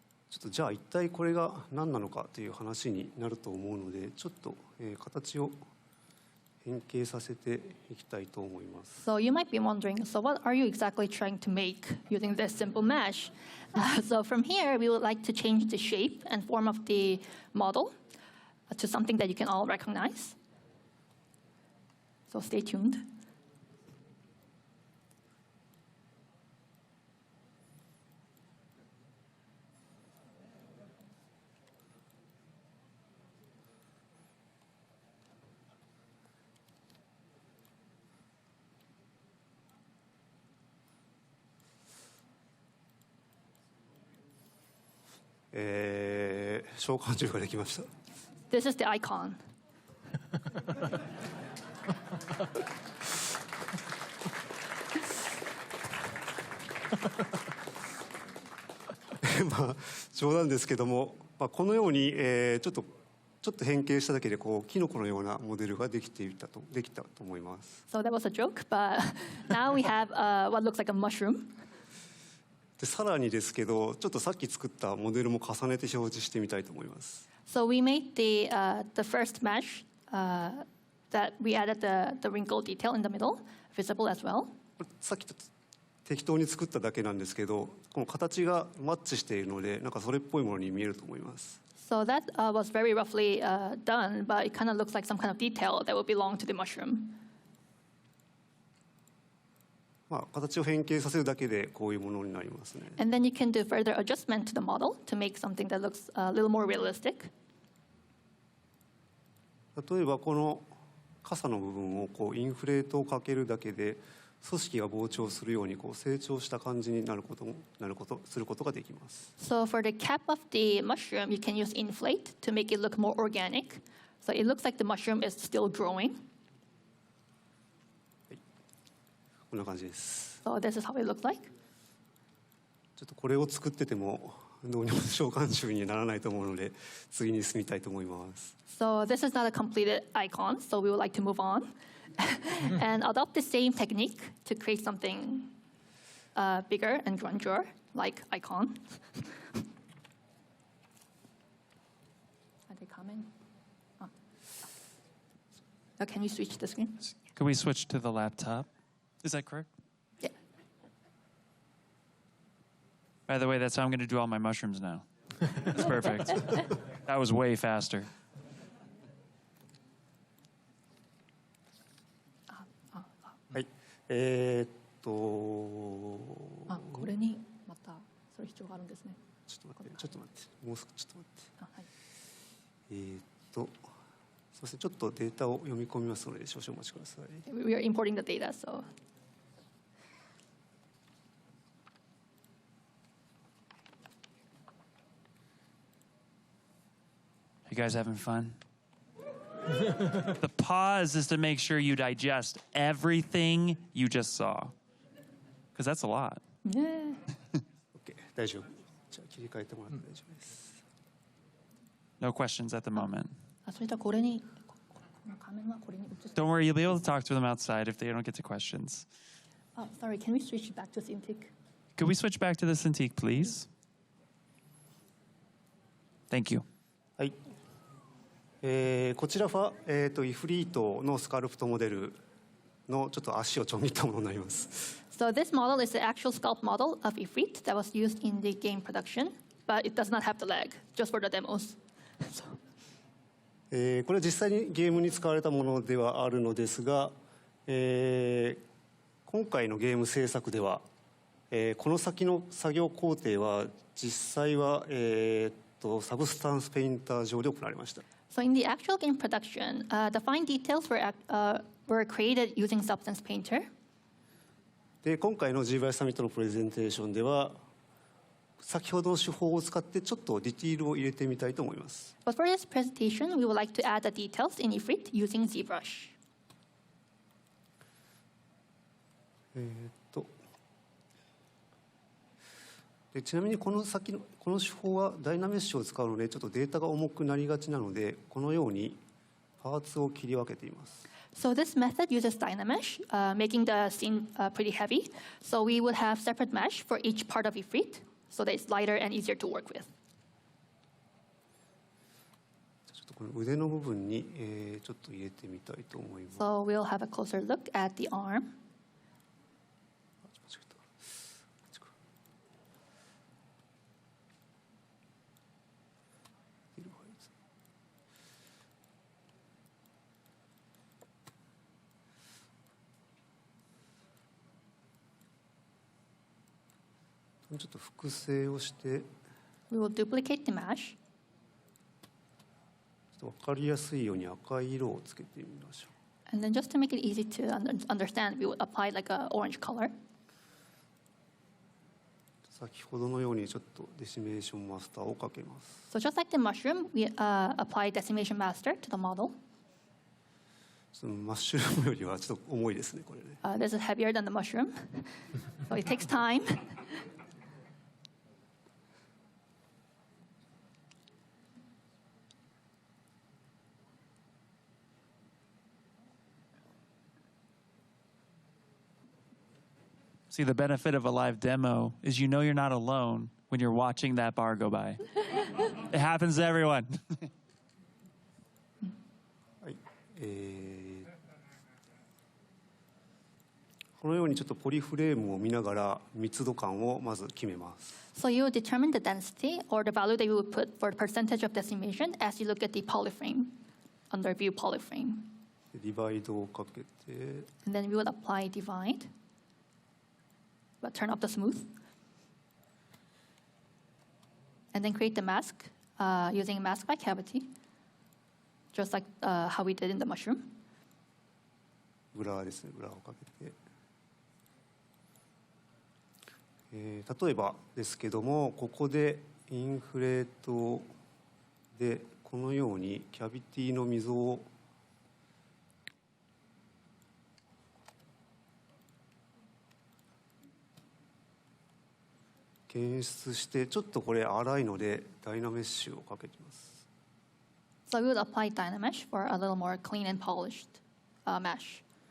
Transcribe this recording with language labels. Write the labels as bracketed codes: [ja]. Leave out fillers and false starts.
[ja] ちょっとじゃあ一体これが何なのかという話になると思うのでちょっと、形を変形させていきたいと思います。 [en] So you might be wondering, so what are you exactly trying to make using this simple mesh? So from here, we would like to change the shape and form of the model. to something that you can all recognize. So stay tuned. [ja] Uh, 召喚獣ができました。 [en] This is the icon. [ja] まあ冗談ですけども、このように、ちょっと変形しただけでこうキノコのようなモデルができたと思います。 [en] So that was a joke, but now we have what looks like a mushroom. [ja] でさらにですけど、ちょっとさっき作ったモデルも重ねて表示してみたいと思います。 [en] So we made the first mesh that we added the wrinkle detail in the middle visible as well. [ja] さっきと適当に作っただけなんですけど、この形がマッチしているので、なんかそれっぽいものに見えると思います。 [en] So that was very roughly done, but it kind of looks like some kind of detail that would belong to the mushroom. [ja] 形を変形させるだけでこういうものになりますね。 [en] And then you can do further adjustment to the model to make something that looks a little more realistic. [ja] 例えばこの傘の部分をこうインフレートをかけるだけで組織が膨張するようにこう成長した感じにすることができます。 [en] So for the cap of the mushroom, you can use inflate to make it look more organic. So it looks like the mushroom is still growing. [ja] こんな感じです。 [en] So this is how it looks like. [ja] ちょっとこれを作っててもどうにも召喚獣にならないと思うので次に進みたいと思います。 [en] So this is not a completed icon, so we would like to move on and adopt the same technique to create something bigger and grungier, like icon. Are they coming? Oh, can we switch the screen? Could we switch to the laptop? Is that correct? Yeah. By the way, that's how I'm going to do all my mushrooms now. That's perfect. That was way faster. [ja] はい。あ、これにまたそういう必要があるんですね。ちょっと待って。もう少しちょっと待って。あ、はい。すみません。ちょっとデータを読み込みますので少々お待ちください。 [en] We are importing the data, so. You guys having fun? The pause is to make sure you digest everything you just saw. Because that's a lot. Yeah. [ja] OK、大丈夫。じゃあ切り替えてもらって大丈夫です。 [en] No questions at the moment. [ja] あ、それとはこれに、この画面はこれに映す。 [en] Don't worry, you'll be able to talk to them outside if they don't get to questions. Oh, sorry, can we switch back to Cintiq? Could we switch back to the Cintiq, please? Thank you. [ja] はい。こちらは、イフリートのスカルプトモデルのちょっと足をちょん切ったものになります。 [en] So this model is the actual sculpt model of Ifrit that was used in the game production, but it does not have the leg, just for the demos. So. [ja] これは実際にゲームに使われたものではあるのですが、今回のゲーム制作では、この先の作業工程は実際は、サブスタンスペインター上で行われました。 [en] So in the actual game production, the fine details were created using Substance Painter. [ja] で今回の ZBrushサミットのプレゼンテーションでは先ほどの手法を使ってちょっとディティールを入れてみたいと思います。 [en] But for this presentation, we would like to add the details in Ifrit using ZBrush. [ja] でちなみにこの手法はダイナメッシュを使うのでちょっとデータが重くなりがちなのでこのようにパーツを切り分けています。 [en] So this method uses Dynamesh, making the scene pretty heavy. So we would have separate mesh for each part of Ifrit, so that it's lighter and easier to work with. [ja] ちょっとこの腕の部分に、ちょっと入れてみたいと思います。 [en] So we'll have a closer look at the arm. [ja] こちょっと複製をして、 [en] We will duplicate the mesh. [ja] ちょっと分かりやすいように赤い色をつけてみましょ [en] And then just to make it easy to understand, we would apply like an orange color. [ja] う。先ほどのようにちょっとデシメーションマスターをかけます。 [en] So just like the mushroom, we apply decimation master to the model. [ja] そのマッシュルームよりはちょっと重いですね、これね。 [en] This is heavier than the mushroom, so it takes time. See, the benefit of a live demo is you know you're not alone when you're watching that bar go by. It happens to everyone. [ja] はい。このようにちょっとポリフレームを見ながら密度感をまず決めます。 [en] So you determine the density or the value that you would put for the percentage of decimation as you look at the polyframe, under view polyframe. [ja] でディバイドをかけて、 [en] And then we would apply divide, but turn up the smooth. And then create the mask using a mask by cavity, just like how we did in the mushroom. [ja] ブラーですね、ブラーをかけて。例えばですけども、ここでインフレートでこのようにキャビティの溝を検出して、ちょっとこれ粗いのでダイナメッシュをかけてます。 [en] So we would apply Dynamesh for a little more clean and polished mesh.